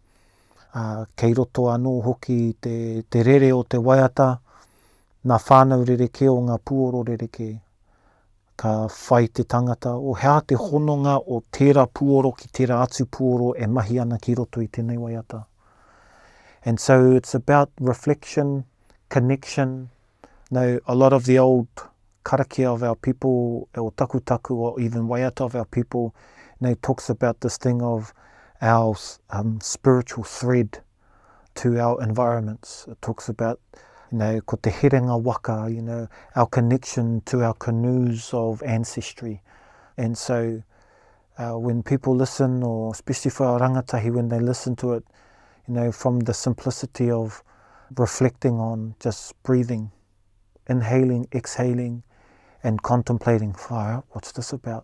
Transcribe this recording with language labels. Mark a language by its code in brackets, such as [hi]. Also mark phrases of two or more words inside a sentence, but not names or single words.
[mi] Kei roto anō hoki te rere o te waiata, nā whānau rereke o ngā puoro rereke, ka whai te tangata, o he aha te hononga o tērā puoro ki tērā atu puoro e mahi ana ki roto i tēnei waiata. [en] And so it's about reflection, connection. Now, a lot of the old karakia of our people, or takutaku, or even waiata of our people, talks about this thing of our spiritual thread to our environments. It talks about, [mi] ko te herenga waka, [en] our connection to our canoes of ancestry. And so when people listen, or especially for our rangatahi, when they listen to it, from the simplicity of reflecting on just breathing, inhaling, exhaling, and contemplating, fire out, what's this about?